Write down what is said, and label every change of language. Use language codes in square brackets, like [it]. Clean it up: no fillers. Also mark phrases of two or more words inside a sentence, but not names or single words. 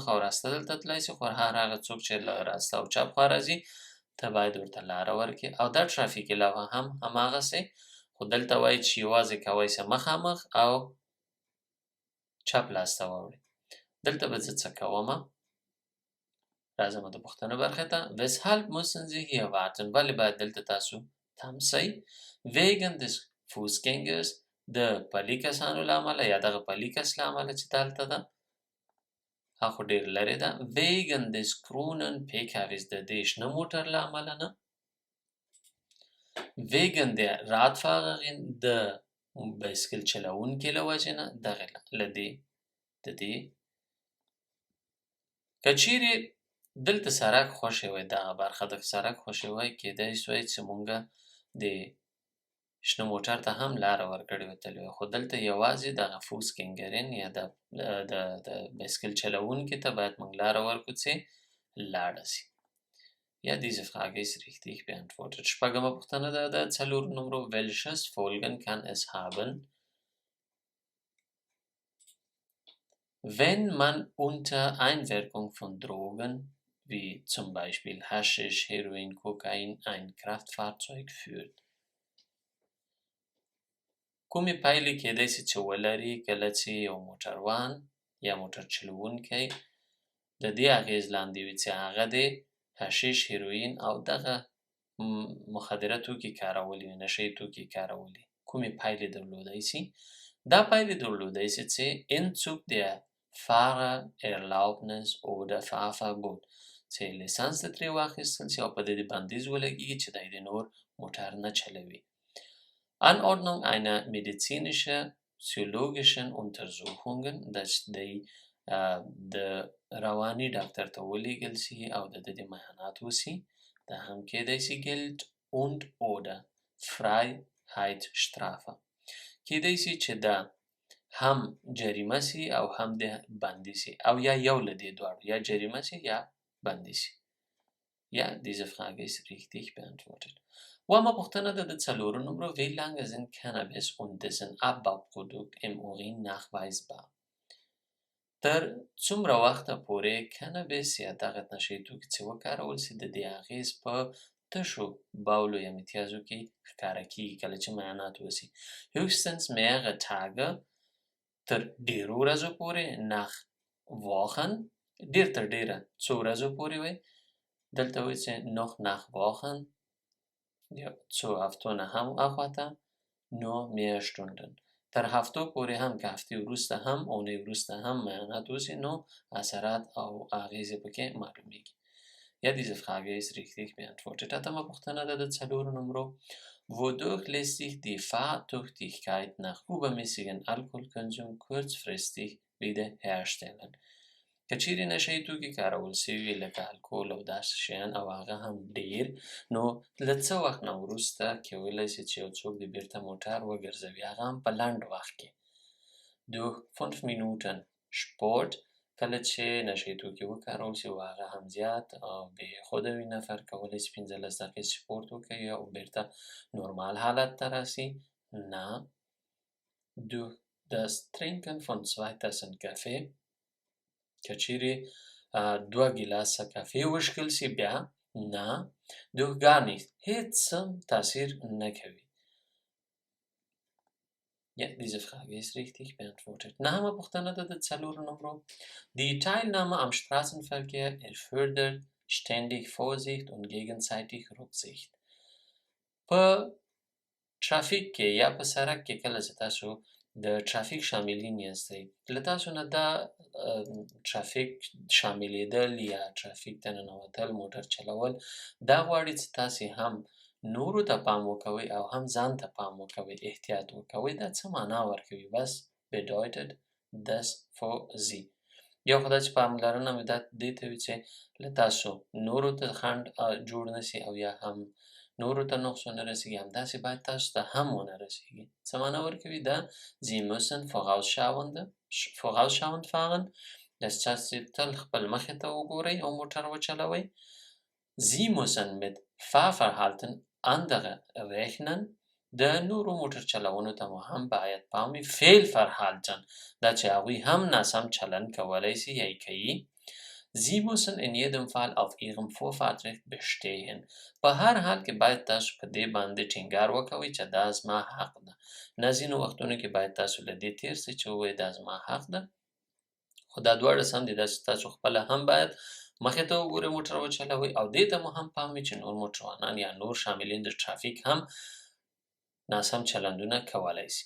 [ps] او راسته دلته تللی شي خو هر هغه څوک چې له راسته او چپ خوا راځي ته باید ورته لاره ورکړې او دا ترافیکي لوحه هم هماغسې خو دلته وایي چې یوازې کوی شئ مخامخ او چپ لاس ته واوړئ دلته به زه څه کومه راځم د پوښتنو برخې ته [de] weshalb müssen Sie hier warten [ps] ولې باید دلته تاسو تم شئ [de] wegen des Fußgängers [ps] د پلي کسانو له امله یا دغه پلي کس له امله چې دلته ده هغه ډېر لرې ده [de] wegen des grünen PKWs [ps] د دې شنه موټر له امله نه [de] wegen der Radfahrerin [ps] د بایسکل چلوونکي له وجې نه دغې له دې د دې که چیرې دلته سړک خوښې وای دغه برخه د سړک خوښې وای کیدای شوی چې مونږ د شنه موټر ته هم لاره ورکړې وتلې وای خو دلته یوازې دغه فوسګنګرین یا د بایسکل چلوونکي ته باید مونږ لاره ورکړو چې لاړه شي [de] Ja, diese Frage ist richtig beantwortet. [ps] شپږمه پوښتنه د څلورو نمرو [de] welches Folgen kann es haben, wenn man unter Einwirkung von Drogen, wie zum Beispiel Haschisch, Heroin, Kokain, ein Kraftfahrzeug führt. [ps] کومې پایلې کېدای شي چې ولري کله چې یو موټروان یا موټر چلوونکی د دې اغېز لاندې وي چې هغه د حشیش هیروین او دغه مخدره توکي کارولي نشهیي توکي کارولي کومې پایلې درلودای شي دا پایلې درلودای شي چې [de] Entzug der Fahrerlaubnis oder Fahrverbot [ps] چې لیسانس د ترې واخیستل شي او په دې بندیز ولګېږي چې دی د نور موټر نه چلوي [de] Anordnung einer medizinischen-psychologischen Untersuchungen [ps] dass دی د رواني ډاکټر ته ولیږل شي او د دې معاینات وشي دا هم کېدای شي [de] Geld und oder Freiheitsstrafe [ps] کېدای شي چې دا هم جریمه شي او هم د بندي شي او یا یو له دې دواړو یا جریمه شي یا بندي شي [de] Ja, diese Frage ist richtig beantwortet. [ps] وما پوښتنه ده د څلورو نمرو [de] wie lange sind Cannabis und dessen Abbauprodukt im Urin nachweisbar [ps] تر څومره وخته پورې کانابیس یا دغه نشهیي توکي چې وکارول شي د دې اغېز په تشو باولو یا متیازو کې ښکاره کېږي کله چې معاینات وشي [de] höchstens mehrere Tage [ps] تر ډېرو ورځو پورې [de] nach Wochen [ps] ډېر تر ډېره څو ورځو پورې وي دلته وایي چې [de] noch nach Wochen [ps] یا څو هفتو نه هم اخواته [de] nur mehr Stunden [ps] تر هفتو پورې هم که هفتې وروسته هم اونۍ وروسته هم معاینات وشي نو اثرات او اغېزې پکې معلومیږي [de] Ja, diese Frage ist richtig beantwortet. [ps] اتمه پوښتنه ده د څلورو نمرو [de] Wodurch lässt sich die Fahrtüchtigkeit nach übermäßigem Alkoholkonsum kurzfristig wiederherstellen? [ps] که چیرې نشهیي توکي کارول شوي لکه الکول او داسې شیان او هغه هم ډېر نو له څه وخت نه وروسته کولی شي چې یو څوک د بیرته موټر وګرځوي هغه هم په لنډ وخت کې [de] durch 5 Minuten Sport [ps] کله چې نشهیي توکي وکارول شي او هغه هم زیات بېخوده وي نفر کولی شي 15 دقیقې سپورت وکوي او بیرته نورمال حالت ته راسي نه [de] durch das Trinken von 2 Tassen Kaffee [ps] که چیرې 2 ګیلاسه کافي وشکل شي بیا نه [de] durch gar nicht [ps] هیڅ تاثیر نه کوي [de] Ja, diese Frage ist richtig beantwortet. [ps] نهمه پوښتنه ده د څلورو نمرو [de] Die Teilnahme am Straßenverkehr erfordert ständig Vorsicht und gegenseitig Rücksicht. [ps] په ترافیک کې یا په سړک کې کله چې تاسو د ترافیک شاملین یاستئ له تاسو نه دا ترافیک شاملېدل یا ترافیک ته ننوتل موټر چلول دا غواړي چې تاسې هم نورو ته پام وکوئ او هم ځان ته پام وکوئ احتیاط وکوئ دا څه معنا ورکوي بس [de] bedeutet das für Sie [ps] یو خو دا چې پاملرنه مې دا دې ته وي چې له تاسو نورو ته خنډ جوړ نه شي او یا هم نورو ته نقص ونه رسیږي، همداسې باید تاسو ته هم ونه رسیږي. څه معنا ورکوي دا [de] Sie müssen vorausschauend fahren، dass [ps] تاسې تل خپل مخې ته وګورئ او موټر وچلوئ. [de] Sie müssen mit Fahrverhalten anderer rechnen، [ps] د نورو موټر چلونو ته مو هم باید پام وي. Fehlverhalten دا چې هغوی هم ناسم چلند کولی سي یا یې کوي. [de] Sie müssen in jedem Fall auf ihrem Vorfahrtrecht bestehen. [ps] په هر حال کې باید تاسو په دې باندې ټینګار وکوئ چې دا زما حق ده. نه ځینو وختونو کې باید تاسو له دې تیر سئ چې ووایئ دا زما حق ده، خو دا دواړه سم دي. داسې تاسو خپله هم باید مخې ته وګورئ، موټر وچلوئ، او دې ته مو هم پام وي چې نور موټروانان یا نور شاملین د ترافیک هم ناسم چلندونه کولی سي.